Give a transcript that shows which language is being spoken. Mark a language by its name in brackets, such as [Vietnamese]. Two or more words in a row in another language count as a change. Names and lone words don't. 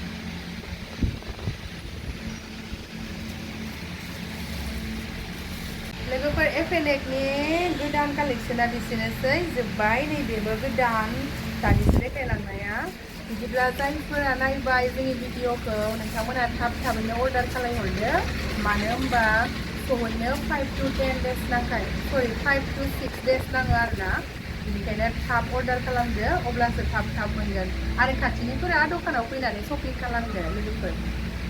[Bodo] लोगोफोर एफएनएनि गोदान कालेक्सना बिसोरनोसै जोब्बाय नैबेबो गोदान दानिसो देखायलांनाया बिदिब्ला जायफोरा नायबाय जोंनि भिडिअखौ नोंथांमोना थाबैनो अर्डार खालामहरदो मानो होनबा सहैनो [English] 5 to 10 days [Bodo] नांखाय [English] 5 to 6 days [Bodo] नाङो आरोना बेनिखायनो थाब अर्डार खालामदो अब्लासो थाब मोनगोन आरो खाथिनिफोरा दखानाव फैनानै शपिं खालामदो लोगोफोर